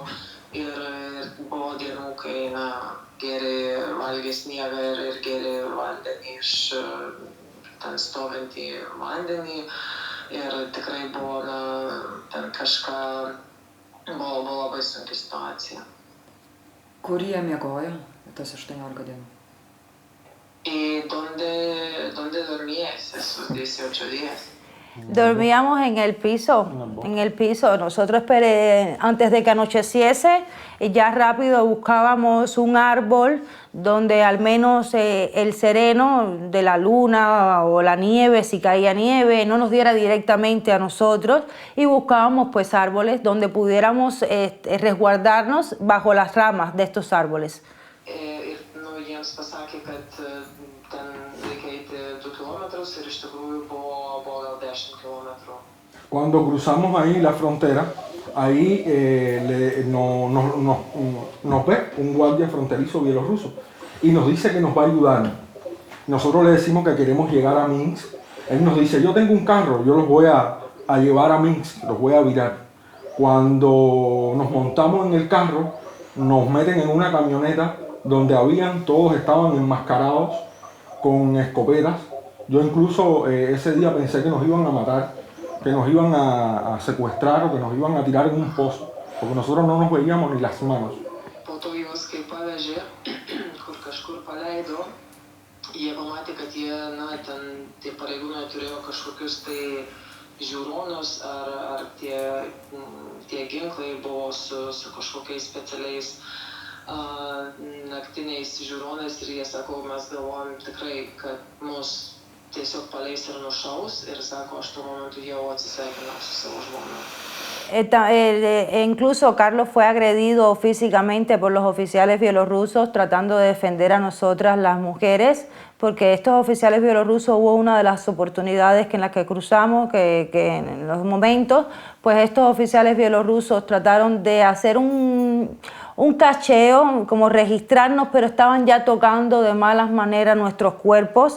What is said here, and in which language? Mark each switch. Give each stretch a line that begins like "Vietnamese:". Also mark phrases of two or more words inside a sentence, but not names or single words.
Lithuanian: Ir buvo dienų, kai valgė sniegą ir gėrė vandenį iš ten stovintį vandenį. Ir tikrai buvo ten kažką, buvo labai sunki situacija. Kur jie miegojo tas 18 dienų?
Spanish: ¿Y dónde dormías esos 18 días? Dormíamos en el piso. Nosotros antes de que anocheciese, ya rápido buscábamos un árbol donde al menos el sereno de la luna o la nieve, si caía nieve, no nos diera directamente a nosotros, y buscábamos pues árboles donde pudiéramos resguardarnos bajo las ramas de estos árboles.
Lithuanian: Jiems pasakė, kad ten reikia eiti 2 km ir iš tikrųjų buvo gal 10 kilometrų.
Spanish: Cuando cruzamos ahí la frontera, ahí nos ve un guardia fronterizo bielorruso y nos dice que nos va a ayudar. Nosotros le decimos que queremos llegar a Minsk. Él nos dice, yo tengo un carro, yo los voy a llevar a Minsk, los voy a virar. Cuando nos montamos en el carro, nos meten en una camioneta donde todos estaban enmascarados con escopetas. Yo incluso ese día pensé que nos iban a matar, que nos iban a secuestrar o que nos iban a tirar en un pozo, porque nosotros no nos veíamos ni las manos.
Lithuanian: Po to juos kai pavežė, kur kažkur paleido, jie pamatė, kad tie pareigūnai turėjo kažkokius tai žiūronus ar tie ginklai buvo su kažkokiais specialiais naktiniais žiūronais ir jie sako, mes galvojam tikrai, kad mus tiesiog paleis ir nušaus ir sako, aš tuo momentu jau atsisveikinau su savo žmona.
Spanish: Incluso Carlos fue agredido físicamente por los oficiales bielorrusos tratando de defender a nosotras las mujeres, porque estos oficiales bielorrusos hubo una de las oportunidades en las que cruzamos, que en los momentos, pues estos oficiales bielorrusos trataron de hacer un cacheo, como registrarnos, pero estaban ya tocando de malas maneras nuestros cuerpos.